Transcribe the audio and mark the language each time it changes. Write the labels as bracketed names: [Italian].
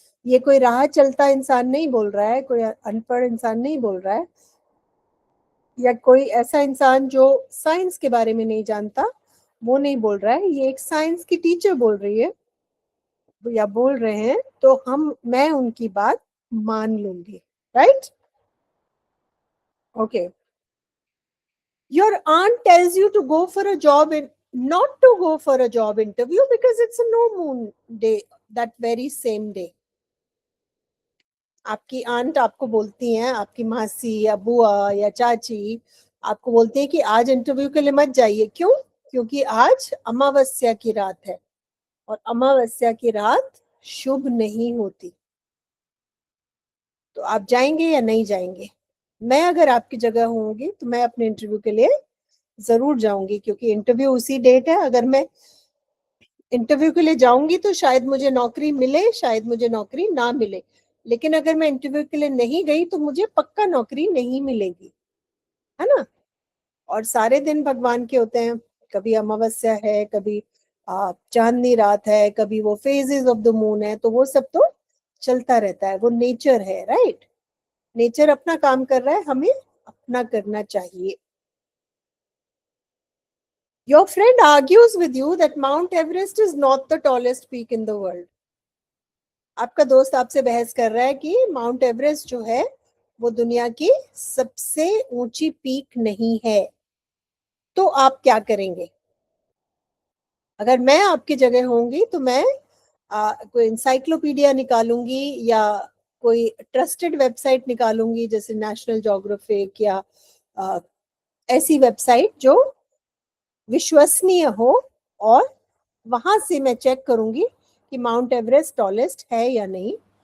[Hindi] ये कोई राह चलता इंसान नहीं बोल रहा है, कोई अनपढ़ इंसान नहीं बोल रहा है, या कोई ऐसा इंसान जो साइंस के बारे में नहीं जानता वो नहीं बोल रहा है। ये एक साइंस की टीचर बोल रही है या बोल रहे हैं, तो मैं उनकी बात मान लूंगी। [English] Right? Okay. Your aunt tells you to go for a job in not to go for a job interview because it's a no moon day that very same day. [Hindi] आपकी आंट आपको बोलती हैं, आपकी मासी या बुआ या चाची आपको बोलती है कि आज इंटरव्यू के लिए मत जाइए। क्यों? क्योंकि आज अमावस्या की रात है, और अमावस्या की रात शुभ नहीं होती। तो आप जाएंगे या नहीं जाएंगे? मैं अगर आपकी जगह होंगी तो मैं अपने इंटरव्यू के लिए जरूर जाऊंगी, क्योंकि इंटरव्यू उसी डेट है। अगर मैं इंटरव्यू के लिए जाऊंगी तो शायद मुझे नौकरी मिले, शायद मुझे नौकरी ना मिले, लेकिन अगर मैं इंटरव्यू के लिए नहीं गई तो मुझे पक्का नौकरी नहीं मिलेगी, है ना? और सारे दिन भगवान के होते हैं, कभी अमावस्या है, कभी चांदनी रात है, कभी वो [English] phases of the moon [Hindi] है, तो वो सब तो चलता रहता है, वो नेचर है। राइट? नेचर अपना काम कर रहा है, हमें अपना करना चाहिए। [English] Your friend argues with you that Mount Everest is not the tallest peak in the world. [Hindi] आपका दोस्त आपसे बहस कर रहा है कि माउंट एवरेस्ट जो है वो दुनिया की सबसे ऊंची पीक नहीं है, तो आप क्या करेंगे? अगर मैं आपकी जगह होंगी तो मैं कोई इंसाइक्लोपीडिया निकालूंगी, या कोई ट्रस्टेड वेबसाइट निकालूंगी, जैसे नेशनल ज्योग्राफिक, या आ, ऐसी वेबसाइट जो विश्वसनीय हो, और वहां से मैं चेक करूंगी कि माउंट एवरेस्ट टॉलेस्ट है या नहीं।